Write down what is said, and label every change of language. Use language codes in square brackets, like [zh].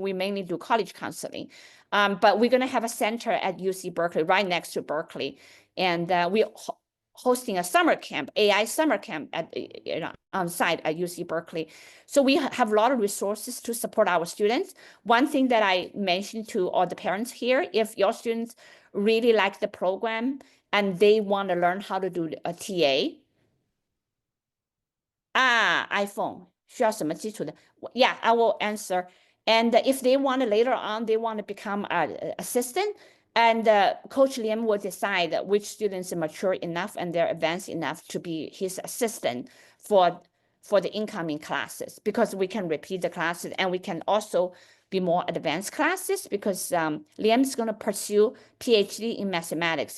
[en] We mainly do college counseling, but we're going to have a center at UC Berkeley, right next to Berkeley, and we're hosting a summer camp, AI summer camp at on site at UC Berkeley. So we have a lot of resources to support our students. One thing that I mentioned to all the parents here: if your students really like the program and they want to learn how to do a TA. [zh] iPhone 需要什么基础的? [en] Yeah, I will answer. And if they want to later on, they want to become an assistant, and Coach Liam will decide which students are mature enough and they're advanced enough to be his assistant for the incoming classes, because we can repeat the classes, and we can also be more advanced classes, because Liam is going to pursue PhD in mathematics.